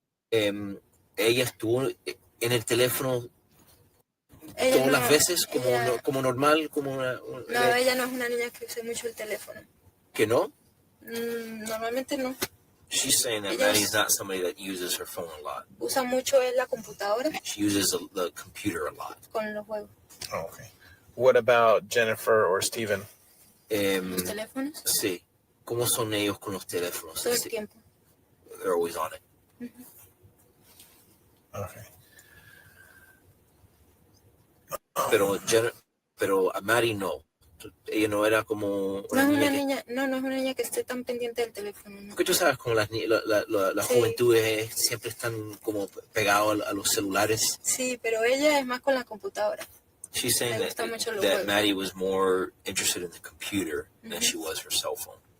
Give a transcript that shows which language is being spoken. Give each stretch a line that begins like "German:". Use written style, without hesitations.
Spanish: Ella estuvo en el teléfono todas las veces como normal, como una... No, ella no es una niña que use mucho el teléfono. ¿Que no? Normalmente no.
English: She's saying that Maddie's not somebody that uses her phone a lot.
Spanish: Usa mucho la computadora.
English: She uses the computer a lot.
Spanish: Con los juegos.
English: Oh, okay. What about Jennifer or Steven?
Spanish: ¿Los teléfonos? Sí. ¿Cómo son ellos con los teléfonos? Todo el tiempo.
English: They're always on it. Okay.
Spanish: Pero a Maddie no. Ella no era como una niña no es una niña que esté tan pendiente del teléfono. ¿No? Porque tú sabes, como las juventudes siempre están como pegados a los celulares. Sí, pero ella es más con la computadora.
English: She's saying that Maddie was more interested in the computer than she was her cell phone.